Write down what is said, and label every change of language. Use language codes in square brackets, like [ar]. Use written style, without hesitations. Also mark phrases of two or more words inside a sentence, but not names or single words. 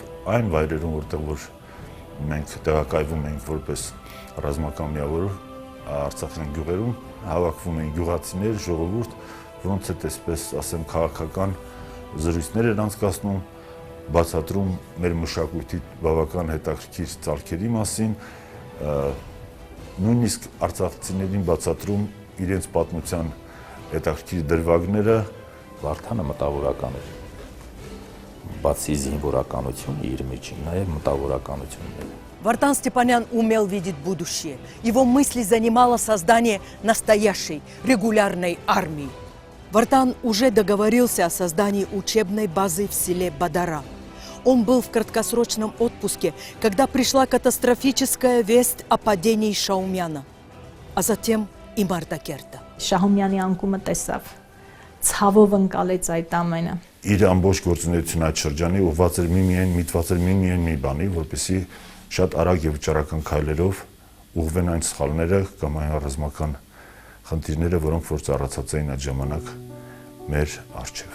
[hy] այն վայրերում, որտեղ որ մենք տեղակայվում ենք որպես ռազմական միավոր Արցախյան գյուղերում, հավաքվում էին գյուղացիներ, ժողովուրդ, որոնց հետ այսպես ասեմ քաղաքական զրույցներ են անցկացնում, բացատրում մեր մշակույթի բավական հետաքրքիր ցալքերի մասին, նույնիսկ արցախցիներին բացատրում իրենց պատմության հետաքրքիր դրվագները։ Վարդանը մտավորական էր։ Բացի զինվորականություն իր մեջ, նաև մտավորականություն էր։ [ru] Вартан Степанян умел видеть будущее. Его мысли занимало создание настоящей регулярной армии. Вартан уже договорился о создании учебной базы в селе Бадара. Он был в краткосрочном отпуске, когда пришла катастрофическая весть о падении Шаумяна, а затем и Мардакерта. [hy] Շահումյանի անկումը տեսավ, ցավով ընկալեց այդ ամենը։ Իր ամբողջ գործունեությունը այդ շրջանի ուղղված էր միտված էր մի բանի, որպեսզի շատ արագ եւ վճռական քայլերով ուղղվեն այն սխալները կամ այն ռազմական խնդիրները, որոնք որ ծառացած էին այդ ժամանակ մեր առջև։